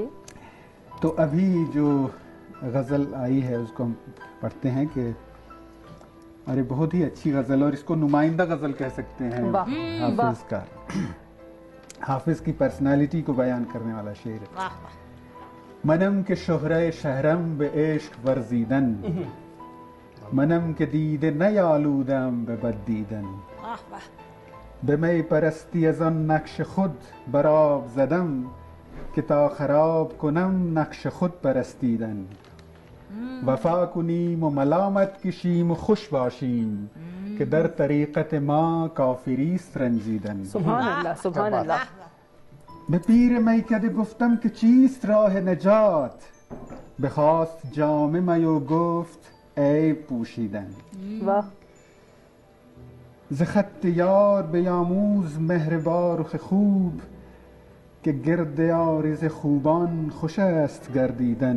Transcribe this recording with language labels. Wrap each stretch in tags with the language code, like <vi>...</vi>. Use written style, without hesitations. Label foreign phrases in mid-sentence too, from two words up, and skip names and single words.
<ur>تو ابھی جو غزل آئی ہے اس کو ہم پڑھتے ہیں کہ ارے بہت ہی اچھی غزل، اور اس کو نمائندہ غزل کہہ سکتے ہیں حافظ کا. حافظ کی پرسنالٹی کو بیان کرنے والا شعر ہے.</ur> <fa>منم کے شہرہ شہرم به عشق ورزیدن، منم که دیده نیالودم به بد دیدن، به می پرستی از آن نقش خود بر آب زدم که تا خراب کنم نقش خود پرستیدن. وفا کنیم و ملامت کشیم و خوش باشیم که در طریقت ما کافری است رنجیدن.</fa> <ar>سبحان اللہ، سبحان اللہ.</ar> <fa>به پیر میکده گفتم که چیست راه نجات، بخواست جام می و گفت عیب پوشیدن. ز خط یار بیاموز مهربان رخ خوب، که گرد عارض خوبان خوش است گردیدن.</fa>